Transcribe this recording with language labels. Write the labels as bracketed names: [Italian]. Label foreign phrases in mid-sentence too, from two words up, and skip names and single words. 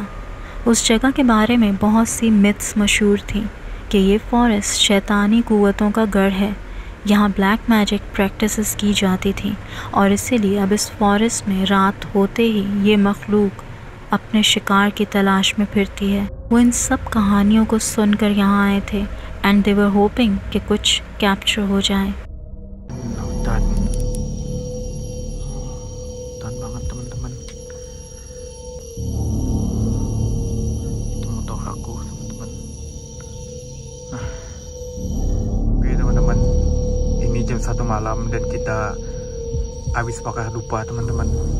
[Hindi] उस जगह के बारे में बहुत सी मिथ्स मशहूर थी कि ये फॉरेस्ट शैतानी कुव्वतों का गढ़ है, यहाँ [English] black magic practices [Hindi] की जाती थी और इसीलिए अब इस फॉरेस्ट में रात होते ही ये मखलूक अपने शिकार की तलाश में फिरती है। वो इन सब कहानियों को सुनकर यहाँ आए थे [English] and they were hoping [Hindi] कि कुछ कैप्चर हो जाए। [Indonesian] Jam 1 malam dan kita habis bakar dupa teman-teman.